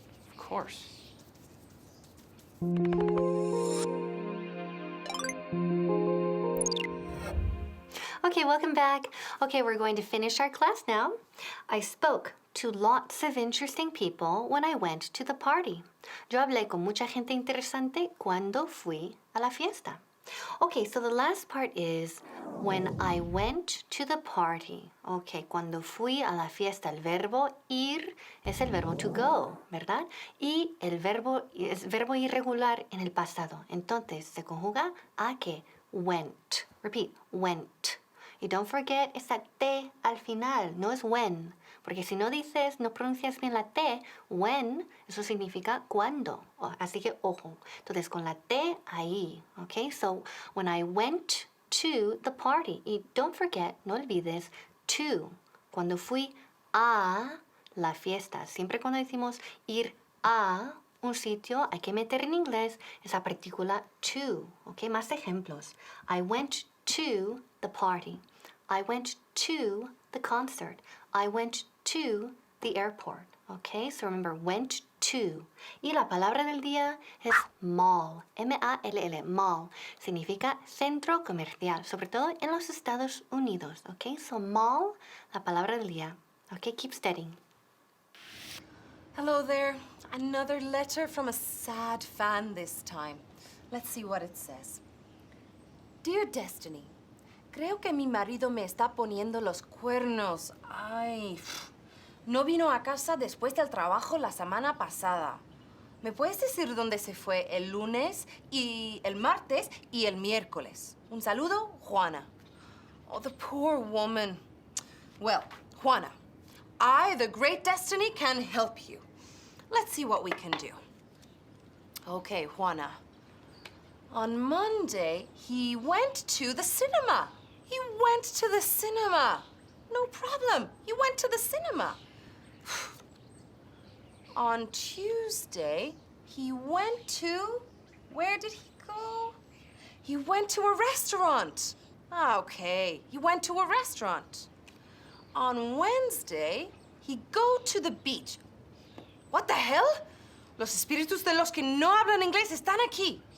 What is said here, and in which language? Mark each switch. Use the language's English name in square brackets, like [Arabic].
[English] Of course. Okay, welcome back. Okay, we're going to finish our class now. I spoke to lots of interesting people when I went to the party. [Spanish] Yo hablé con mucha gente interesante cuando fui a la fiesta. [English] Okay, so the last part is when I went to the party. [Spanish] Okay, cuando fui a la fiesta, el verbo ir es el verbo [English] to go, [Spanish] ¿verdad? Y el verbo es verbo irregular en el pasado. Entonces se conjuga a que went. [English] Repeat, went. [Spanish] Y [English] don't forget [Spanish] esa T al final, no es when. Porque si no dices, no pronuncias bien la T, when, eso significa cuando. Así que ojo. Entonces con la T ahí, okay? [English] So when I went to the party. [Spanish] Y [English] don't forget, [Spanish] no olvides, to. Cuando fui a la fiesta. Siempre cuando decimos ir a un sitio, hay que meter en inglés esa partícula to. [English] Okay, [Spanish] más ejemplos. [English] I went to the party. I went to the concert. I went to the airport. Okay, so remember, went to. [Spanish] Y la palabra del día es mall. M-A-L-L, mall. Significa centro comercial, sobre todo en los Estados Unidos. Okay, so mall, la palabra del día. [English] Okay, keep studying. Hello there. Another letter from a sad fan this time. Let's see what it says. [Spanish] Dear Destiny, creo que mi marido me está poniendo los cuernos. Ay, no vino a casa después del trabajo la semana pasada. ¿Me puedes decir dónde se fue el lunes y el martes y el miércoles? Un saludo, [English] Juana. Oh, the poor woman. Well, Juana, I, the great Destiny, can help you. Let's see what we can do. Okay, Juana. On Monday, he went to the cinema. He went to the cinema. No problem. He went to the cinema. On Tuesday, he went to... Where did he go? He went to a restaurant. Okay, he went to a restaurant. On Wednesday, he go to the beach. What the hell? [Spanish] Los espíritus de los que no hablan inglés están aquí.